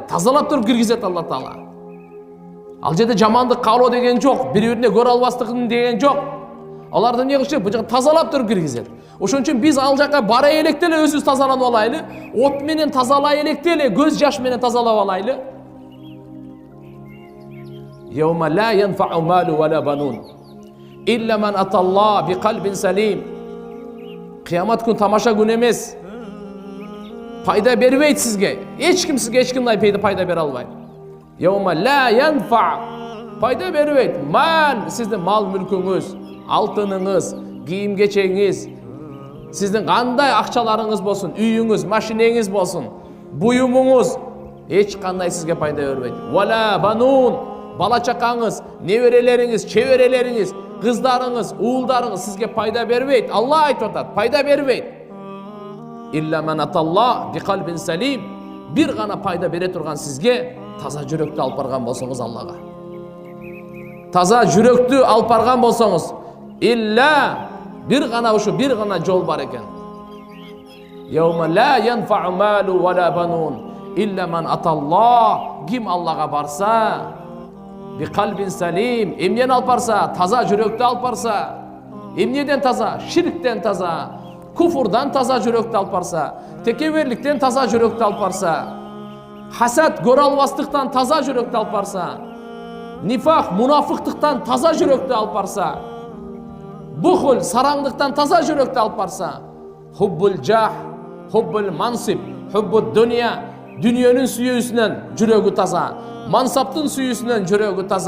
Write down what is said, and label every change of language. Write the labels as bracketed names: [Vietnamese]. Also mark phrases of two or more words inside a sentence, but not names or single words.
[Kyrgyz] Тазалап туруп киргизет Алла Таала. Ал жерде жамандык каалоо деген жок, бири-бирине көрө албастыгын деген жок. Аларды не кылышат? Бул жакка тазалап туруп киргизет. Ошон үчүн биз ал жакка бара электе эле өзүбүз тазаланып алайлы, от менен тазалай электе эле көз жаш менен тазалап алайлы. [Arabic] يوم لا ينفع مال ولا بنون إلا من أتى الله بقلب سليم. [Kyrgyz] Кыямат күн тамаша күн эмес. Пайда бербейт сизге. Эч ким сизге эч кимдай пайда бере албайт. [Arabic] يوم لا ينفع. [Kyrgyz] Пайда бербейт. Мал, сиздин мал мүлкүңүз, алтыныңыз, кийим кечеңиз, сиздин кандай акчаларыңыз болсун, үйүңүз, машинеңиз болсун, буюмуңуз эч кандай сизге пайда бербейт. [Arabic] ولا بنون. [Kyrgyz] Бала чакаңыз, неберелериңиз, чеберелериңиз, кыздарыңыз, уулдарыңыз сизге пайда бербейт. Алла айтып атат, пайда бербейт. [Arabic] إلا من أتى الله بقلب سليم. [Kyrgyz] Бир гана пайда бере турган сизге таза жүрөктү алып барган болсоңуз Аллага. Таза жүрөктү алып барган болсоңуз, илля бир гана жол бар экен. [Arabic] يوم لا ينفع مال ولا بنون إلا من أتى الله. [Kyrgyz] Ким Аллага барса, [Arabic] بقلب سليم, [Kyrgyz] эмнени алып барса, таза жүрөктү алып барса, эмнеден таза? Ширктен таза, куфурдан таза жүрөктү алып барса, текеберликтен таза жүрөктү алып барса, хасад, көрө албастыктан таза жүрөктү алып барса, нифак, мунафыктыктан таза жүрөктү алып барса, бухул, сараңдыктан таза жүрөктү алып барса, [Arabic] حب الجاه، حب المنصب، حب الدنيا, [Kyrgyz] дүниенин сүйүүсүнөн жүрөгү таза, мансаптын сүйүүсүнөн жүрөгү таза.